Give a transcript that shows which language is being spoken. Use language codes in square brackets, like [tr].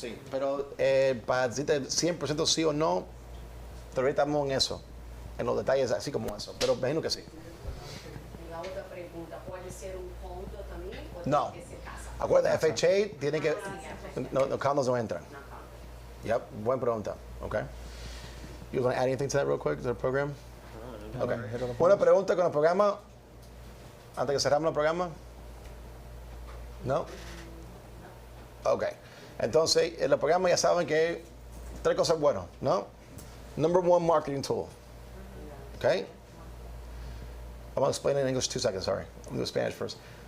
[es] Pero para decirte 100% sí o no, todavía estamos en eso, en los detalles así como eso, pero imagino que sí. Y la otra pregunta, ¿puede ser un condo también o No. tiene que ser casa? Acuérdate, FHA tiene que, los condos no entran. Yep, buena pregunta, okay. [en] You want to add anything to that real quick, to the program? Okay. [es] Una pregunta con el programa, antes que cerramos el programa. ¿No? Ok. Entonces, en el programa ya saben que 3 cosas buenas, ¿no? [en] Number 1, marketing tool. Okay? I'm going to explain it in English 2 seconds, sorry. I'm going to do Spanish first.